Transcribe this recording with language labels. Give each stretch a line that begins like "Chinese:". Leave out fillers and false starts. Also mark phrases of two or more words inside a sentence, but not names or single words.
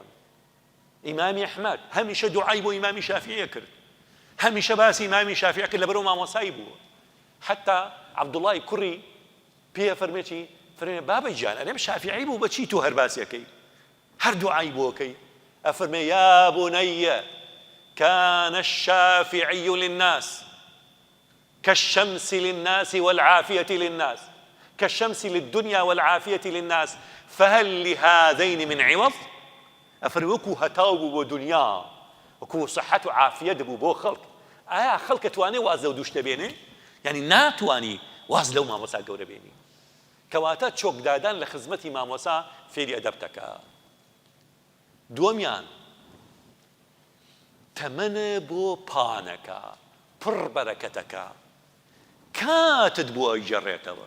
Central Kurdish: ئیمامی ئەحمەد هەمیشە دوعای بۆ ئیمامی شافعیە کرد، هەمیشە باسی ئیمامی شافعی کرد لەبەرەو مامۆسایی بووە. حتا عەبدوڵڵای کوڕی پێ فەرمێ چی؟ فەرمێ بابەی گیان ئەرێم شافعی بوو بەچی تۆ هەر باسیەکەی هەر دوعای بۆکەی؟
Arabic: ئەفەرمێ یا بنيّ كان الشافعي للناس كالشمس للناس والعافية للناس كالشمس للدنيا والعافية للناس فهل لهذين من عوض؟
Central Kurdish: ئەفەرمێ وەکو هەتاو بوو بۆ دنیا وەکو صحەت و عافیەت بوو بۆ خەڵک. ئایا خەڵک ئەتوانێ واز لەو دووشتە بێنێ؟ یعنی ناتوانی واز لەو مامۆسا گەورە بێنی. کەواتە چۆکدادان لە خزمەتی مامۆسا فێری ئەدەب دەکات. دووەمیان تەمەنە بۆ پانەکە پڕ بەرەکەتەکە کاتت بۆ ئەیجێڕێتەوە.